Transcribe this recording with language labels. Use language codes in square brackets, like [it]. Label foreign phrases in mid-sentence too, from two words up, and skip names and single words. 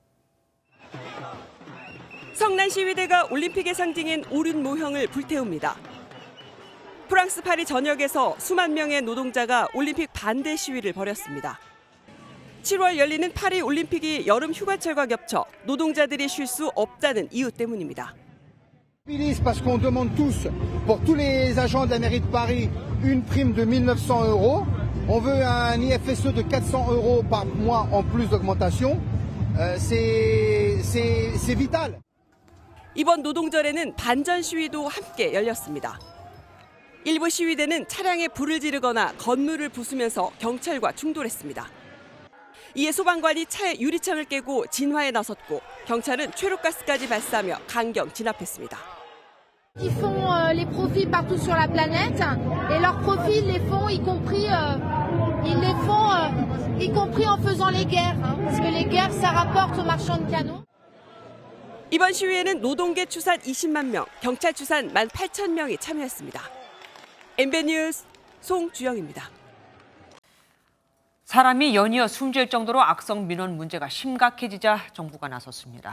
[ko] 성난 시위대가 올림픽의 상징인 오륜 모형을 불태웁니다. 프랑스 파리 전역에서 수만 명의 노동자가 올림픽 반대 시위를 벌였습니다. 7월 열리는 파리 올림픽이 여름 휴가철과 겹쳐 노동자들이 쉴 수 없다는 이유 때문입니다. [fr] Parce qu'on demande tous, pour tous les agents de la mairie de Paris, une prime de 1.900 €. On veut un IFSE de 400 € par mois en plus d'augmentation. C'est vital. [ko] 이번 노동절에는 반전 시위도 함께 열렸습니다. 일부 시위대는 차량에 불을 지르거나 건물을 부수면서 경찰과 충돌했습니다. 이에 소방관이 차의 유리창을 깨고 진화에 나섰고 경찰은 최루가스까지 발사하며 강경 진압했습니다. [fr] Ils font les profits partout sur la planète et leurs profits ils les font y compris en faisant les guerres parce que les guerres ça rapporte aux marchands de canons. [ko] 이번 시위에는 노동계 추산 20만 명, 경찰 추산 18,000명이 참여했습니다. MBN 뉴스 송주영입니다. 사람이 연이어 숨질 정도로 악성 민원 문제가 심각해지자 정부가 나섰습니다.